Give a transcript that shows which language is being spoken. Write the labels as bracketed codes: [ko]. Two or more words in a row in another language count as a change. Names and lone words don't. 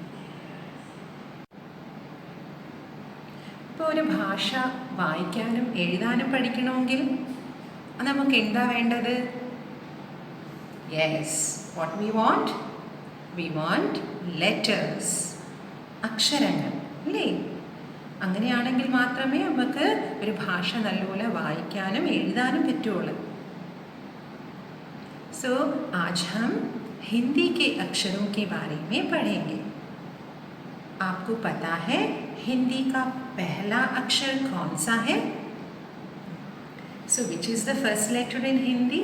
[ml] ഇപ്പോൾ ഒരു ഭാഷ വായിക്കാനും എഴുതാനും പഠിക്കണമെങ്കിൽ നമുക്ക് എന്താ വേണ്ടത്? [en] Yes, what we want letters, [ml] അക്ഷരങ്ങൾ അല്ലേ? അങ്ങനെയാണെങ്കിൽ മാത്രമേ നമുക്ക് ഒരു ഭാഷ നല്ലപോലെ വായിക്കാനും എഴുതാനും പറ്റുള്ളൂ. [hi] सो आज हम हिंदी के अक्षरों के बारे में पढ़ेंगे. आपको पता है हिंदी का पहला अक्षर कौन सा है? [en] So which is the first letter in Hindi?